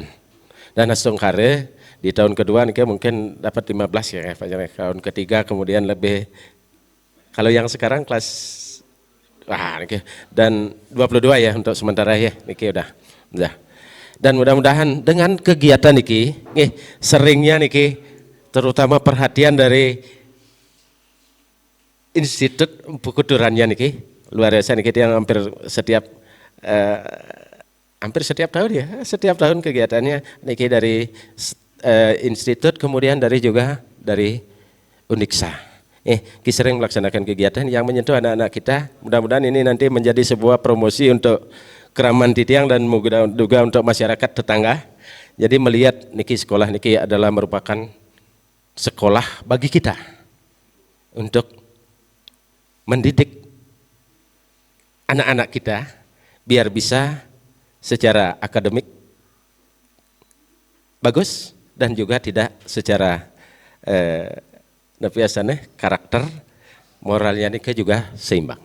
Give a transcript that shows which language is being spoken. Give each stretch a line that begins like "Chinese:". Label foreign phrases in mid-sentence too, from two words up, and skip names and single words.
Indonesian: Dan langsung kare di tahun kedua niki mungkin dapat 15 ya tahun ketiga kemudian lebih kalau yang sekarang kelas niki dan 22 ya untuk sementara ya niki udah. Dan mudah-mudahan dengan kegiatan niki, seringnya niki, terutama perhatian dari Institut Pukuturannya niki, luar biasa niki yang hampir setiap tahun ya, setiap tahun kegiatannya niki dari institut kemudian juga dari Uniksa. Sering melaksanakan kegiatan yang menyentuh anak-anak kita. Mudah-mudahan ini nanti menjadi sebuah promosi untuk
Balinese: Keraman Titiang
Indonesian: dan juga untuk masyarakat tetangga. Jadi melihat niki sekolah niki adalah merupakan sekolah bagi kita untuk mendidik anak-anak kita biar bisa secara akademik bagus dan juga tidak secara karakter moralnya niki juga seimbang.